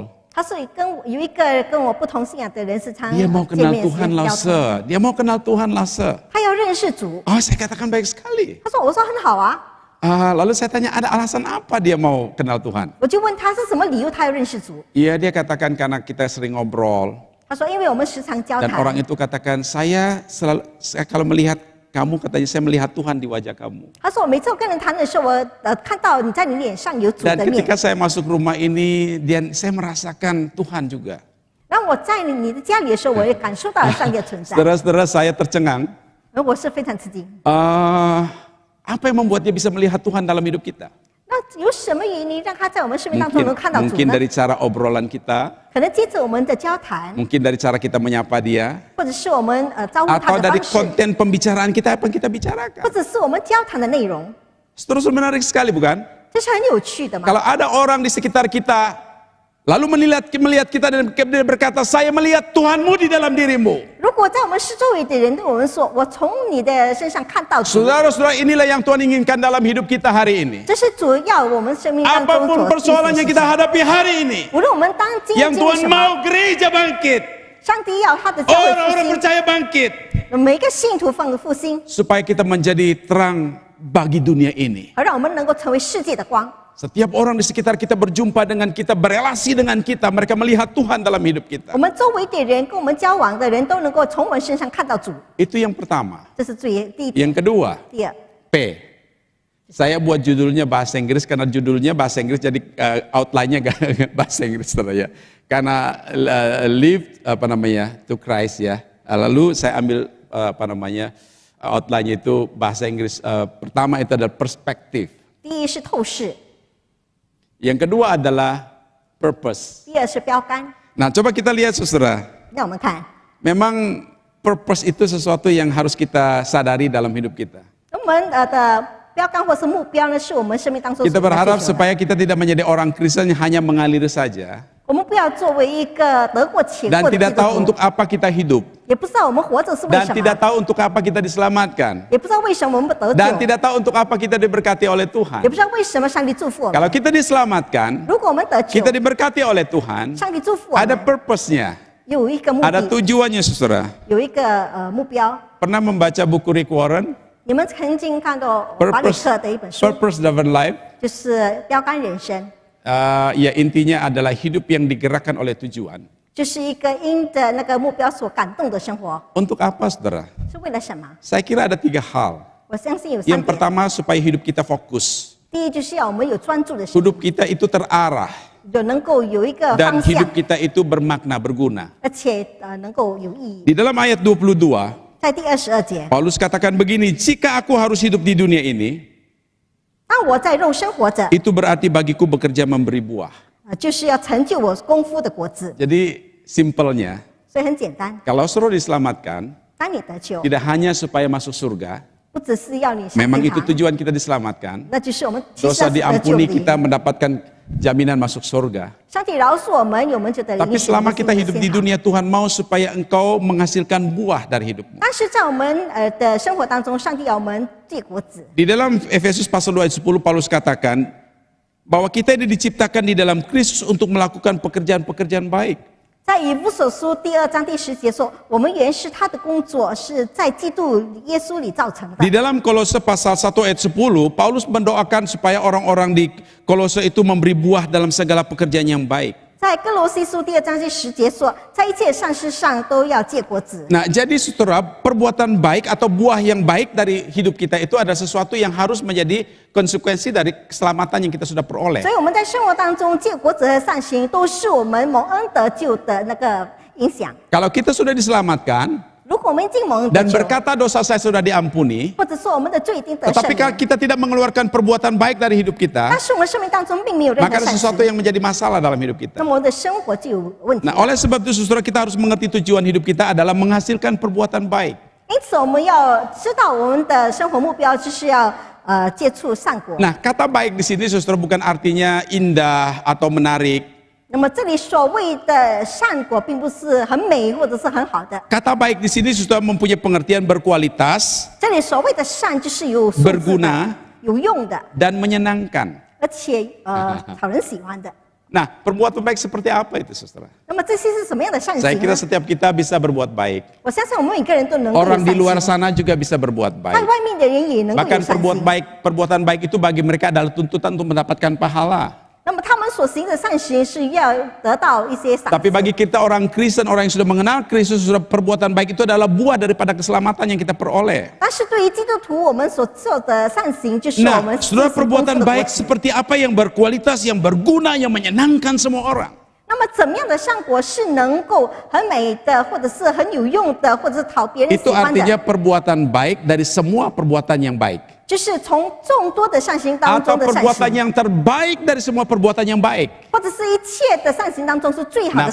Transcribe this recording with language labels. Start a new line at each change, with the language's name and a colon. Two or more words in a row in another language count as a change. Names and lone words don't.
Chinese: 他说有一个跟我不同信仰的人时常
Indonesian: Dia mau
Chinese: 见
Indonesian: kenal
Chinese: 面
Indonesian: Tuhan,
Chinese: 时交通，
Indonesian: Lause. Dia mau kenal Tuhan, Lause.
Chinese: 他要认识主。
Indonesian: Oh, saya katakan baik sekali.
Chinese: 他说：“我说很好啊。
Indonesian: Lalu saya tanya, ada alasan apa dia mau kenal Tuhan? ”
Chinese: 我就问他是什么理由他要认识主。
Indonesian: Iya, dia katakan karena kita sering ngobrol.
Chinese: 他说：“因为我们时常交
Indonesian: Dan orang
Chinese: 谈。
Indonesian: itu katakan, saya kalau melihat kamu, katanya saya melihat Tuhan di wajah kamu.
Chinese: 他说：“我每次我跟人谈的时候，我看到你在你脸上有主
Indonesian: Dan
Chinese: 的面。
Indonesian: ketika saya masuk rumah ini, saya merasakan Tuhan juga.
Chinese: 然后我在你的家里的时候，我也感受到了上帝的存在，
Indonesian: Saudara-saudara, saya tercengang.
Chinese: 而我是非常吃惊。
Indonesian: Apa yang membuat dia bisa melihat Tuhan dalam hidup kita?
Chinese: 那有什么原因让他在我们生命当中能看到主
Indonesian: Mungkin
Chinese: 呢？
Indonesian: dari cara obrolan kita,
Chinese: 可能接着我们的交谈，
Indonesian: mungkin dari cara kita menyapa dia,
Chinese: 或者是我们招呼他
Indonesian: atau
Chinese: 的
Indonesian: dari
Chinese: 方式，
Indonesian: konten pembicaraan kita apa yang kita
Chinese: 或
Indonesian: bicarakan.
Chinese: 者是我们交谈的内容，
Indonesian: Saudara, menarik sekali bukan?
Chinese: 这是很有趣的嘛。
Indonesian: Kalau ada orang di sekitar kita, lalu melihat kita dan dia berkata, saya melihat Tuhanmu di dalam dirimu.
Chinese: 如果在我们四周围的人对我们说：“我从你的身上看到主。”
Indonesian: Saudara-saudara, inilah yang Tuhan inginkan dalam hidup kita hari ini.
Chinese: 这是主要我们生命当中
Indonesian: Apapun
Chinese: 所进
Indonesian: persoalan
Chinese: 行
Indonesian: yang
Chinese: 的
Indonesian: kita
Chinese: 事情。
Indonesian: hadapi hari ini,
Chinese: 无论我们当今
Indonesian: yang
Chinese: 经历
Indonesian: Tuhan
Chinese: 什么，
Indonesian: mau gereja bangkit,
Chinese: 上帝要他的教会
Indonesian: orang-orang
Chinese: 复
Indonesian: percaya bangkit,
Chinese: 兴，每个信徒复兴，
Indonesian: supaya kita menjadi terang bagi dunia ini.
Chinese: 而让我们能够成为世界的光。
Indonesian: Setiap orang di sekitar kita berjumpa dengan kita, berelasi dengan kita, mereka melihat Tuhan dalam hidup kita.
Chinese: 我们周围的人跟我们交往的人都能够从我们身上看到主，
Indonesian: Itu yang pertama.
Chinese: 这是第一点。
Indonesian: Yang kedua,
Chinese: 第二，
Indonesian: P. Saya buat judulnya bahasa Inggris karena judulnya bahasa Inggris, jadi outline-nya bahasa Inggris ya. Karena
English: live to Christ
Indonesian: ya. Lalu saya ambil outline-nya itu bahasa Inggris. Pertama itu adalah perspektif.
Chinese: 第一是透视，
Indonesian: Yang kedua adalah purpose.
Chinese: 第二是标杆。
Indonesian: Nah, coba kita lihat saudara.
Chinese: 让我们看，
Indonesian: Memang purpose itu sesuatu yang harus kita sadari dalam hidup kita.
Chinese: 我们的标杆或是目标呢，是我们生命当中
Indonesian: Kita
Chinese: 所要追
Indonesian: berharap
Chinese: 求的。
Indonesian: supaya kita tidak menjadi orang Kristen yang hanya mengalir saja
Chinese: 我们不要作为一个得过且
Indonesian: dan
Chinese: 过的基
Indonesian: tidak
Chinese: 督
Indonesian: tahu
Chinese: 徒，
Indonesian: untuk apa kita hidup
Chinese: 也不知道我们活着是为
Indonesian: dan
Chinese: 什
Indonesian: tidak
Chinese: 么，
Indonesian: tahu untuk apa kita diselamatkan
Chinese: 也不知道为什么我们不得
Indonesian: dan
Chinese: 救，
Indonesian: tidak tahu untuk apa kita diberkati oleh
Chinese: 也
Indonesian: Tuhan.
Chinese: 不知道为什么上帝祝福我们。
Indonesian: Kalau kita diselamatkan,
Chinese: 如果我们得救
Indonesian: kita，diberkati oleh Tuhan,
Chinese: 上帝祝福我
Indonesian: ada
Chinese: 们，
Indonesian: purpose-nya,
Chinese: 有一个目
Indonesian: ada
Chinese: 的，
Indonesian: tujuannya saudara.
Chinese: 有一个目标。
Indonesian: Pernah membaca buku Rick Warren,
Chinese: 你们曾经看到华里克的一本书，
Indonesian: Purpose Driven Life?
Chinese: 就是标杆人生，
Indonesian: Ya intinya adalah hidup yang digerakkan oleh tujuan.
Chinese: 就是一个因着那个目标所感动的生活，
Indonesian: Untuk apa saudara?
Chinese: 是为了什么？
Indonesian: Saya kira ada 3 hal.
Chinese: 我相信有
Indonesian: Yang
Chinese: 3点。
Indonesian: pertama supaya hidup kita fokus.
Chinese: 第一就是要我们有专注的心，
Indonesian: Hidup kita itu terarah
Chinese: 有能够有一个
Indonesian: dan
Chinese: 方向
Indonesian: hidup，kita itu bermakna, berguna.
Chinese: 而且能够有意义。
Indonesian: Di dalam ayat 22,
Chinese: 在第22节，
Indonesian: Paulus katakan begini, jika aku harus hidup di dunia ini,
Chinese: 当我在肉身活着，
Indonesian: itu berarti bagiku bekerja memberi buah.
Chinese: 就是要成就我功夫的果子，
Indonesian: Jadi simpelnya,
Chinese: 所以很简单。
Indonesian: kalau suruh diselamatkan,
Chinese: 当你得救，
Indonesian: tidak hanya supaya masuk surga,
Chinese: 不只是要你上
Indonesian: memang
Chinese: 天
Indonesian: itu
Chinese: 堂，
Indonesian: tujuan kita diselamatkan,
Chinese: 那就是我们其实
Indonesian: dosa
Chinese: 要是得救
Indonesian: diampuni
Chinese: 的
Indonesian: kita
Chinese: 原因。
Indonesian: mendapatkan jaminan masuk surga.
Chinese: 上帝饶恕我们，我们就得
Indonesian: Tapi
Chinese: 领受
Indonesian: selama
Chinese: 我们
Indonesian: kita
Chinese: 的
Indonesian: hidup
Chinese: 天
Indonesian: di
Chinese: 堂。
Indonesian: dunia, Tuhan mau supaya engkau menghasilkan buah dari hidupmu.
Chinese: 但是在我们的生活当中，上帝要我们结果子。
Indonesian: Di dalam Efesus pasal 2 ayat 10, Paulus katakan bahwa kita ini diciptakan di dalam Kristus untuk melakukan pekerjaan-pekerjaan baik.
Chinese: 在以弗所书第2章第10节说，我们原是他的工作，是在基督耶稣里造成的
Indonesian: Di。dalam Kolose pasal 1 ayat 10, Paulus mendoakan supaya orang-orang di Kolose itu memberi buah dalam segala pekerjaan yang baik.
Chinese: 在哥罗西书第2章第10节说，在一切善事上都要结果子。
Indonesian: Nah, jadi saudara, perbuatan baik atau buah yang baik dari hidup kita itu ada sesuatu yang harus menjadi konsekuensi dari keselamatan yang kita sudah peroleh.
Chinese: 所以我们在生活当中结果子和善行，都是我们蒙恩得救的那个影响。
Indonesian: Kalau kita sudah diselamatkan,
Chinese: 如果果我们已经蒙恩得
Indonesian: dan
Chinese: 救，
Indonesian: berkata dosa saya sudah diampuni,
Chinese: 或者说我们的罪已经得赦
Indonesian: tetapi kalau
Chinese: 免，
Indonesian: kita tidak mengeluarkan perbuatan baik dari hidup
Chinese: 但
Indonesian: kita,
Chinese: 是我们生命当中并没有任
Indonesian: maka
Chinese: 何
Indonesian: ada
Chinese: 善
Indonesian: sesuatu
Chinese: 行，
Indonesian: yang menjadi masalah dalam hidup
Chinese: 那
Indonesian: kita.
Chinese: 么我们的生活就有问题
Indonesian: Nah,
Chinese: 了。
Indonesian: oleh sebab itu saudara, kita harus mengerti tujuan hidup kita adalah menghasilkan perbuatan baik.
Chinese: 因此，我们要知道我们的生活目标就是要接触善果。
Indonesian: Nah, kata baik di sini saudara bukan artinya indah atau menarik.
Chinese: 那么这里所谓的善果，并不是很美或者是很好的。
Indonesian: Kata baik di sini saudara mempunyai pengertian berkualitas,
Chinese: 这里所谓的善，就是有素质的
Indonesian: berguna
Chinese: 有用的，
Indonesian: dan menyenangkan.
Chinese: 而且讨人喜欢的。
Indonesian: Nah, perbuatan baik seperti apa itu saudara?
Chinese: 那么这些是什么样的善
Indonesian: Saya
Chinese: 行
Indonesian: kira
Chinese: 呢？
Indonesian: setiap kita bisa berbuat baik.
Chinese: 我相信我们每个人都能够有
Indonesian: Orang di
Chinese: 善
Indonesian: luar
Chinese: 行，
Indonesian: sana juga bisa berbuat
Chinese: 在
Indonesian: baik.
Chinese: 外面的人也能够有
Indonesian: Bahkan
Chinese: 善行。
Indonesian: perbuatan baik itu bagi mereka adalah tuntutan untuk mendapatkan pahala.
Chinese: 那么他们所行的善行是要得到一些赏
Indonesian: Tapi
Chinese: 赐。
Indonesian: bagi kita orang Kristen, orang yang sudah mengenal Kristus, sudah perbuatan baik itu adalah buah daripada keselamatan yang kita peroleh.
Chinese: 但是对于基督徒，我们所做的善行，就是我
Indonesian: Nah,
Chinese: 们
Indonesian: saudara,
Chinese: 自己丰富
Indonesian: perbuatan
Chinese: 的
Indonesian: baik
Chinese: 果子。
Indonesian: seperti apa yang berkualitas, yang berguna, yang menyenangkan semua orang.
Chinese: 那么怎么样的善果是能够很美的，或者是很有用的，或者是讨别人喜
Indonesian: Itu
Chinese: 欢
Indonesian: artinya
Chinese: 的？
Indonesian: perbuatan baik dari semua perbuatan yang baik.
Chinese: 就是从众多的善行当
Indonesian: Atau
Chinese: 中的善
Indonesian: perbuatan
Chinese: 行，
Indonesian: yang terbaik dari semua perbuatan yang baik.
Chinese: 或者是一切的善行当中是最好